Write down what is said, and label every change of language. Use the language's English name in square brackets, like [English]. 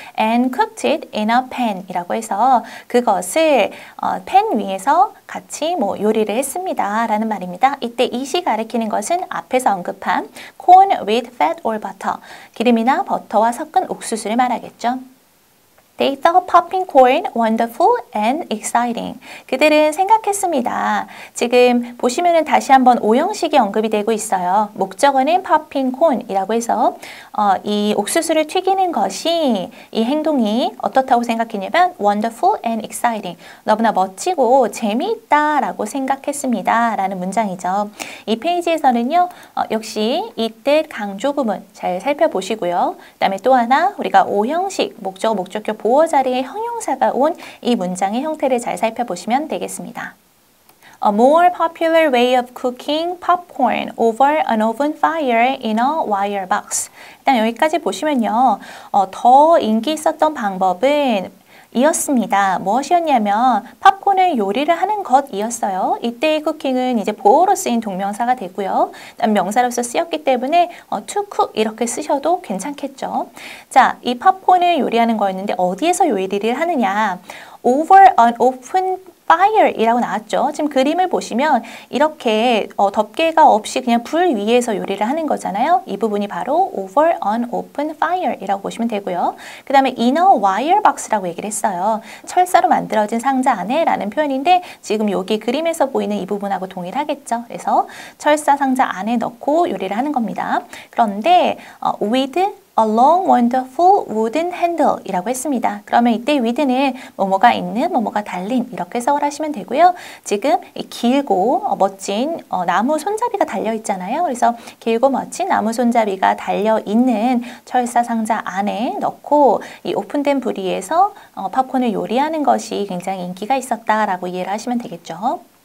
[Korean] And cooked it in a pan 이라고 해서 그것을 팬 위에서 같이 요리를 했습니다 라는 말입니다. 이때 이시 가리키는 것은 앞에서 언급한 corn with fat or butter 기름이나 버터와 섞은 옥수수를 말하겠죠. [English] They thought popping corn wonderful and exciting. [Korean] 그들은 생각했습니다. 지금 보시면은 다시 한번 오형식이 언급이 되고 있어요. 목적어는 popping corn이라고 해서 이 옥수수를 튀기는 것이 이 행동이 어떻다고 생각했냐면 wonderful and exciting. 너무나 멋지고 재미있다라고 생각했습니다. 라는 문장이죠. 이 페이지에서는요. 역시 이때 강조 구문 잘 살펴보시고요. 그 다음에 또 하나 우리가 오형식 목적어, 목적격, 보어 자리에 형용사가 온 이 문장의 형태를 잘 살펴보시면 되겠습니다. [English] A more popular way of cooking popcorn over an oven fire in a wire box. [Korean] 일단 여기까지 보시면요. 더 인기 있었던 방법은 이었습니다. 무엇이었냐면 팝콘을 요리를 하는 것이었어요. 이때의 쿠킹은 이제 보어로 쓰인 동명사가 되고요. 명사로서 쓰였기 때문에 to cook 이렇게 쓰셔도 괜찮겠죠. 자, 이 팝콘을 요리하는 거였는데 어디에서 요리를 하느냐? Over an open fire이라고 나왔죠. 지금 그림을 보시면 이렇게 덮개가 없이 그냥 불 위에서 요리를 하는 거잖아요. 이 부분이 바로 over an open fire 이라고 보시면 되고요. 그 다음에 in a wire box 라고 얘기를 했어요. 철사로 만들어진 상자 안에 라는 표현인데 지금 여기 그림에서 보이는 이 부분하고 동일하겠죠. 그래서 철사 상자 안에 넣고 요리를 하는 겁니다. 그런데 with a long wonderful wooden handle 이라고 했습니다. 그러면 이때 with는 뭐뭐가 있는, 뭐뭐가 달린 이렇게 해석을 하시면 되고요. 지금 이 길고 멋진 나무 손잡이가 달려 있잖아요. 그래서 길고 멋진 나무 손잡이가 달려 있는 철사 상자 안에 넣고 이 오픈된 불 위에서 팝콘을 요리하는 것이 굉장히 인기가 있었다라고 이해를 하시면 되겠죠.